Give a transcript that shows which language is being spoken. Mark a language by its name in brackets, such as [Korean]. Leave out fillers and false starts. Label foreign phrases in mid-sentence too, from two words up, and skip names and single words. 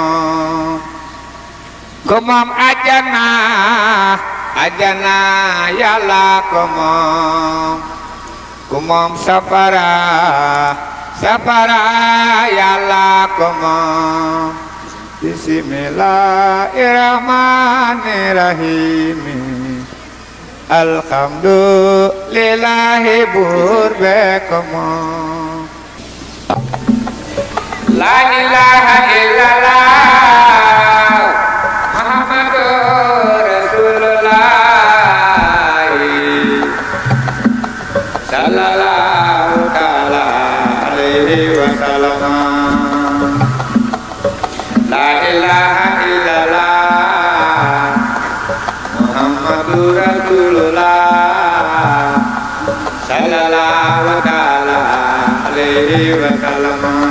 [Wolof] moom ajana ajana Yàlla ko moom safara safara Yàlla ko moom [Arabic] بسم الله الرحمن الرحيم الحمد لله [Wolof] buur be ko moom [Arabic] لا إله إلا الله محمد رسول الله صلى الله تعالى عليه وسلم لا إله إلا الله محمد رسول الله صلى الله تعالى عليه وسلم